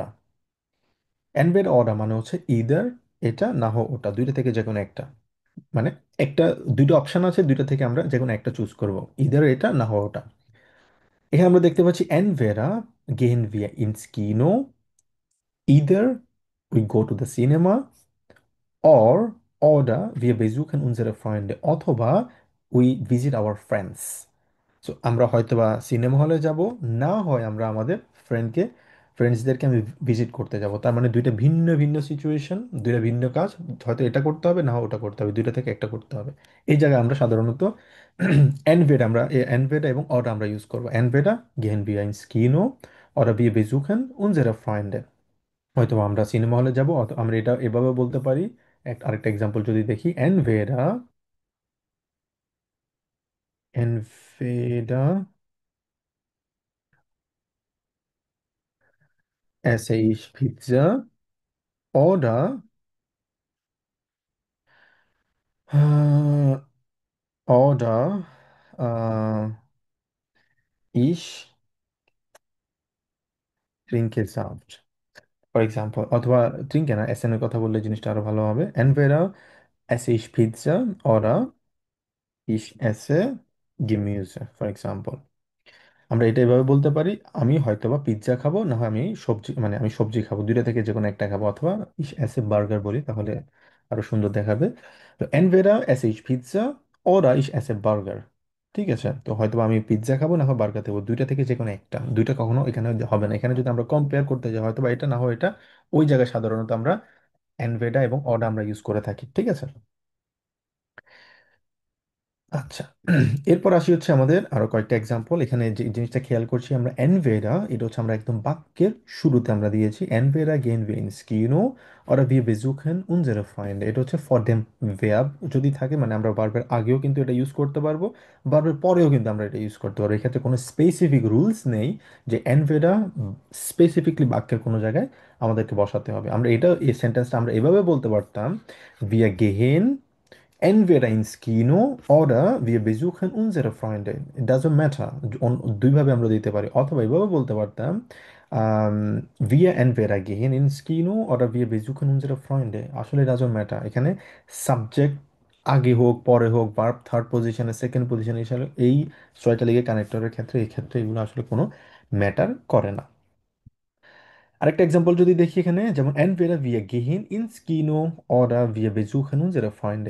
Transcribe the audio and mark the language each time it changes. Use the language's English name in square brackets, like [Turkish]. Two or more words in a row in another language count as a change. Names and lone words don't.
[German] entweder oder [Bangla] মানে হচ্ছে ইদার এটা না হো ওটা, দুইটা থেকে যে কোনো একটা, মানে একটা দুইটা অপশন আছে, দুইটা থেকে আমরা যে কোনো একটা চুজ করব, ইদার এটা না হো ওটা। এখানে আমরা দেখতে পাচ্ছি [German] entweder gehen wir ins Kino, [English] either we go to the cinema, or [German] oder wir besuchen unsere Freunde [English] অথবা we visit our friends। [Bangla] সো আমরা হয়তোবা সিনেমা হলে যাব, না হয় আমরা আমাদের ফ্রেন্ডকে ফ্রেন্ডসদেরকে আমি ভিজিট করতে যাব। তার মানে দুইটা ভিন্ন ভিন্ন সিচুয়েশন, দুইটা ভিন্ন কাজ, হয়তো এটা করতে হবে না হয় ওটা করতে হবে, দুইটা থেকে একটা করতে হবে। এই জায়গায় আমরা সাধারণত এনভেড আমরা এনভেডা এবং অডা আমরা ইউজ করবো। [German] entweder gehen wir ins Kino oder wir besuchen unsere Freunde। [Bangla] হয়তো আমরা সিনেমা হলে যাব, অথবা আমরা এটা এভাবে বলতে পারি। [German] আরেকটা এক্সাম্পল যদি দেখি, entweder entweder esse ich Pizza oder äh, oder ich trinke Saft [English] for example, [Bangla] অথবা ট্রিঙ্কে না এস এর কথা বললে জিনিসটা আরো ভালো হবে। [German] এনভেডা esse ich Pizza oder ich esse Gemüse [English] for example. [Bangla] আমরা এটা এভাবে বলতে পারি, আমি হয়তোবা পিৎজা খাবো না হয় আমি সবজি মানে আমি সবজি খাবো, দুইটা থেকে যে কোনো একটা খাবো, অথবা [German] ich esse Burger [Bangla] বলি তাহলে আরো সুন্দর দেখাবে। [German] তো entweder esse ich Pizza oder ich esse Burger. [Bangla] ঠিক আছে, তো হয়তোবা আমি পিৎজা খাবো না হয় বার্গার খাবো, দুইটা থেকে যে কোনো একটা, দুইটা কখনো এখানে হবে না। এখানে যদি আমরা কম্পেয়ার করতে যাই হয়তোবা এটা না হয় এটা, ওই জায়গায় সাধারণত আমরা এনভেডা এবং অডা আমরা ইউজ করে থাকি। ঠিক আছে, আচ্ছা। এরপর আসি হচ্ছে আমাদের আরো কয়েকটা এক্সাম্পল। এখানে যে জিনিসটা খেয়াল করছি আমরা এনভেরা, এটা হচ্ছে আমরা একদম বাক্যের শুরুতে আমরা দিয়েছি [German] entweder gehen wir ins Kino oder wir besuchen unsere Freunde. [Bangla] এটা হচ্ছে ফর দেম verb যদি থাকে, মানে আমরা ভার্বের আগেও কিন্তু এটা ইউজ করতে পারবো, ভার্বের পরেও কিন্তু আমরা এটা ইউজ করতে পারবো। এক্ষেত্রে কোনো স্পেসিফিক রুলস নেই যে এনভেরা স্পেসিফিকলি বাক্যের কোনো জায়গায় আমাদেরকে বসাতে হবে। আমরা এটা এই সেন্টেন্সটা আমরা এভাবে বলতে পারতাম, [German] wir gehen entweder ins Kino oder wir besuchen unsere Freunde। [English] It doesn't matter। [Bangla] দুইভাবে আমরা দিতে পারি, অথবা এইভাবে বলতে পারতাম [German] wir entweder gehen ins Kino oder wir besuchen unsere Freunde। [English] আসলে it doesn't matter, [Bangla] এখানে সাবজেক্ট আগে হোক পরে হোক, ভার্ব থার্ড পজিশনে সেকেন্ড পজিশনে হিসাবে এই ছয়টা লিগে কানেক্টরের ক্ষেত্রে এই ক্ষেত্রে এগুলো আসলে কোনো ম্যাটার করে না। আরেকটা এক্সাম্পল যদি দেখি এখানে, যেমন [German] entweder wir gehen ins Kino oder wir besuchen unsere Freunde।